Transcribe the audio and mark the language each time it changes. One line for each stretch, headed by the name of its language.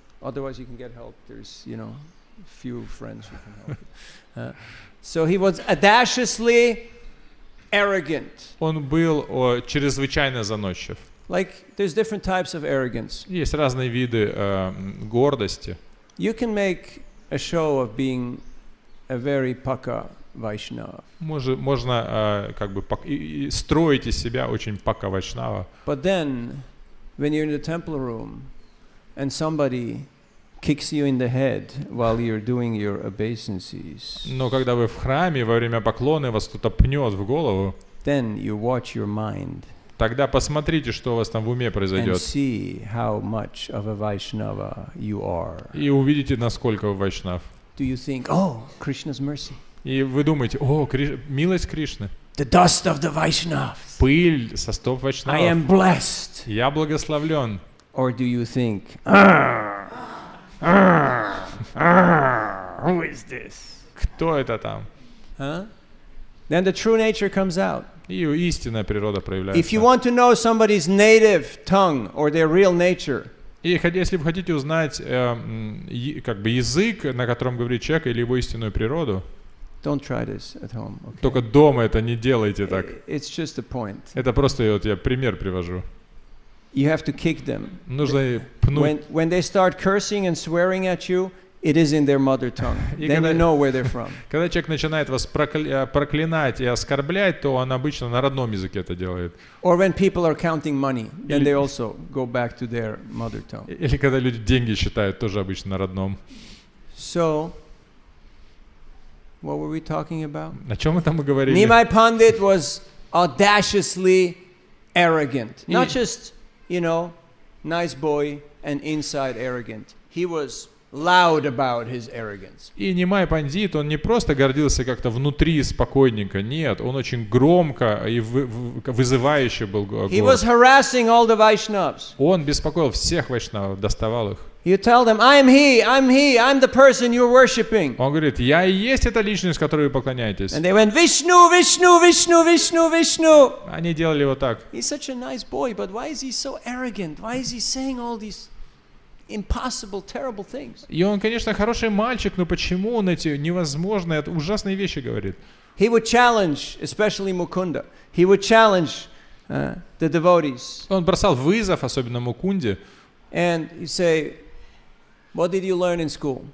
English: Otherwise, you can get help. There's, few friends who can help. So he was audaciously arrogant.
Russian: Он был чрезвычайно заносчив.
English: Like, there's different types of arrogance.
Russian: Есть разные виды гордости.
English: You can make a show of being a very paka Vaishnava.
Russian: Можно как бы строить из себя очень пака вайшнава.
English: But then, when you're in the temple room, and somebody kicks you in the head while you're doing your obeisances,
Russian: Но когда вы в храме, во время поклона вас кто-то пнет в голову,
English: then you watch your mind
Russian: тогда посмотрите, что у вас там в уме
English: and
Russian: произойдет.
English: see how much of a Vaishnava you are.
Russian: И увидите, насколько вы вайшнав.
English: Do you think, oh, Krishna's mercy?
Russian: И вы думаете, о, милость Кришны.
English: The dust of the Vaishnavas.
Russian: Пыль со стоп
English: I
Russian: вайшнавов.
English: am blessed.
Russian: Я благословлен.
English: Or do you think, who is this?
Russian: Кто это там? Huh?
English: Then the true nature comes out.
Russian: И истинная природа
English: If you
Russian: проявляется.
English: want to know somebody's native tongue or their real nature,
Russian: И если вы хотите узнать как бы язык, на котором говорит человек, или его истинную природу,
English: don't try this at home. Okay?
Russian: только дома это не делайте так.
English: It's just a point.
Russian: Это просто вот я пример привожу.
English: You have to kick them.
Russian: Нужно пнуть.
English: When they start cursing and swearing at you, it is in their mother tongue. Then you know where they're from.
Russian: Когда человек начинает вас проклинать и оскорблять, то он обычно на родном языке это делает.
English: Or when people are counting money, then they also go back to their mother tongue.
Russian: Или когда люди деньги считают, тоже обычно на родном.
English: So, what were we talking about?
Russian: О чем мы там и говорили?
English: Neemi Pandit was audaciously arrogant. Not just, nice boy and inside arrogant. He was loud about his arrogance.
Russian: И Нимай Пандит, он не просто гордился как-то внутри спокойненько, нет, он очень громко и вызывающе был
English: He was
Russian: горд.
English: harassing all the Vaishnavas.
Russian: Он беспокоил всех вайшнавов, доставал их.
English: You tell them, I'm the person you're worshipping.
Russian: Он говорит, я и есть эта личность, которой вы поклоняетесь.
English: And they went, Vishnu, Vishnu, Vishnu, Vishnu, Vishnu.
Russian: Они делали вот так.
English: He's such a nice boy, but why is he so arrogant? Why is he saying all these impossible, terrible things?
Russian: И он, конечно, хороший мальчик, но почему он эти невозможные, ужасные вещи говорит?
English: He would challenge, especially Mukunda. He would challenge the devotees.
Russian: Он бросал вызов, особенно Мукунде.
English: And he'd say, what did you learn in school?